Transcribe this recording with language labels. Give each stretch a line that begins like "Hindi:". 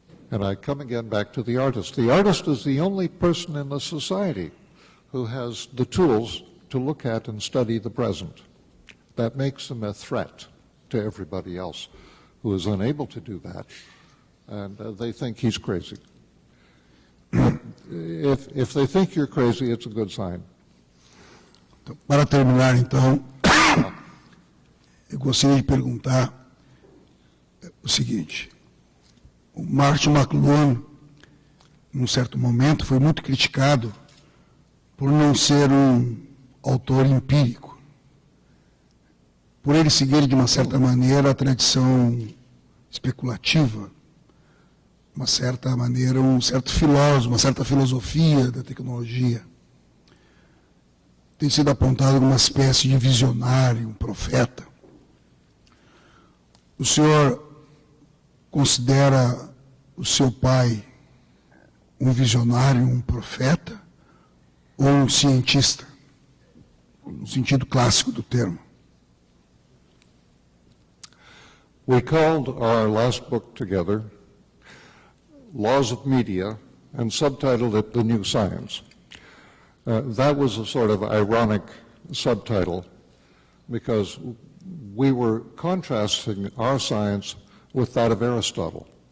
English: And I come again back to the artist. The artist is the only person in the society who has the tools to look at and study the present. That makes him a threat to everybody else who is unable to do that, and they think he's crazy. If they think you're crazy, it's a good sign.
Portuguese: Para terminar, então, eu gostaria de perguntar o seguinte. O Martin McLuhan, num certo momento, foi muito criticado por não ser um autor empírico, por ele seguir, de uma certa maneira, a tradição especulativa, uma certa maneira, um certo filósofo, uma certa filosofia da tecnologia. Tem sido apontado como uma espécie de visionário, um profeta. O senhor considera o seu pai um visionário, um profeta, ou um cientista, no sentido clássico do termo?
English: We called our last book together Laws of Media and subtitled it The New Science. That was a sort of ironic subtitle because we were contrasting our science with that of Aristotle.